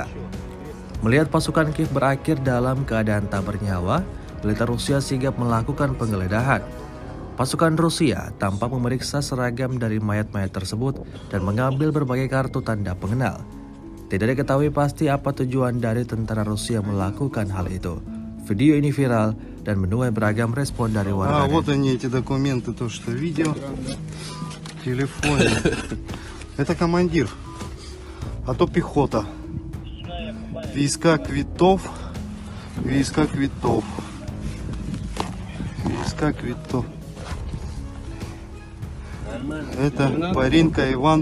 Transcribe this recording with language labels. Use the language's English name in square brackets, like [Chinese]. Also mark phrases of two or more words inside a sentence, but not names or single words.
[Indonesian] Melihat pasukan Kiev berakhir dalam keadaan tak bernyawa, militer Rusia sigap melakukan penggeledahan. Pasukan Rusia tampak memeriksa seragam dari mayat-mayat tersebut dan mengambil berbagai kartu tanda pengenal. Tidak diketahui pasti apa tujuan dari tentara Rusia melakukan hal itu. Video ini viral dan menuai beragam respon dari warganet. [Russian] Вот они, эти документы, то, что видел. В телефоне. Это командир. А то пехота. Войска Квитов. Это Паринка Иван.